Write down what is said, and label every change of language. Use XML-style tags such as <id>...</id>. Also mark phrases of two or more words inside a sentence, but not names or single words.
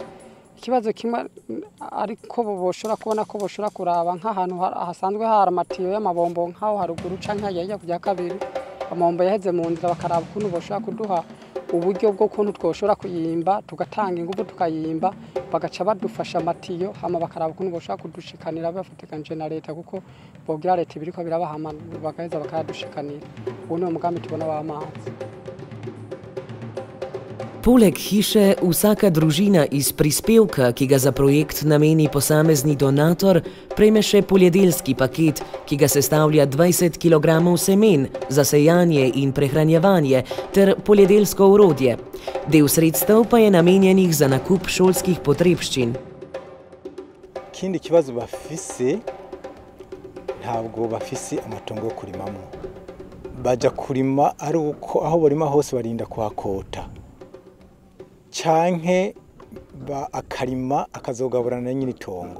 <rn>Ikibazo kimwe ariko boshora kubona ko boshora kuraba nk'ahantu hasanzwe hari amatiyo y'amabombo nk'aho haruguru canke hajya kujya kabiri amabombo yaheze mu nzira bakaraba ukuntu boshora kuduha uburyo bwo kuntu twoshora kuyimba tugatanga ingufu tukayimba bagaca badufasha amatiyo hama bakaraba ukuntu boshora kudushikanira bafatikanje na leta kuko bogira leta ibiriko birabahama bagaheza bakayadushikanira. Uwo ni umugambi tubona w'amazi.</rn> <sl>Poleg hiše vsaka družina iz prispevka, ki ga za projekt nameni posamezni donator, prejme še poljedelski paket, ki ga sestavlja 20 kg semen za sejanje in prehranjevanje ter poljedelsko orodje. Del sredstev pa je namenjenih za nakup šolskih potrebščin.</sl> <rn>Ikindi kibazo bafise ntabwo bafise amatongo yo kurimamo. Baja kurima ari uko aho barima hose barinda kuhakota. Canke akarima akazogaburana nyine itongo.</rn>